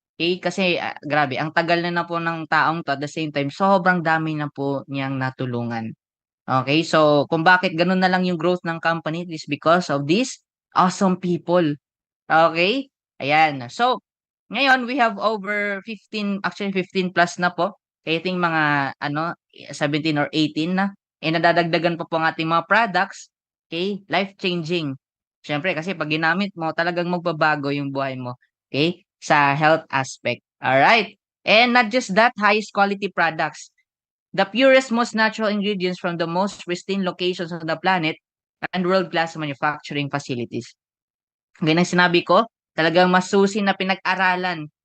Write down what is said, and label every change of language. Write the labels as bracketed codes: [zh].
[tl] Okay, kasi grabe, ang tagal na po ng taong to, at the same time, sobrang dami na po niyang natulungan. [en] Okay, so [tl] kung bakit ganun na lang yung growth ng company, [en] it is because of these awesome people. [tl] Okay, ayan. So, ngayon we have over 15, actually 15 plus na po. [en] I think mga 17 or 18 na. [tl] Nadadagdagan pa po ang ating mga products. Okay, life-changing. Siyempre, kasi pag ginamit mo, talagang magbabago yung buhay mo. Okay, sa health aspect. Alright. [en] And not just that, highest quality products. The purest, most natural ingredients from the most pristine locations on the planet and world-class manufacturing facilities. [tl] Ganyan ang sinabi ko, talagang masusi na pinag-aralan.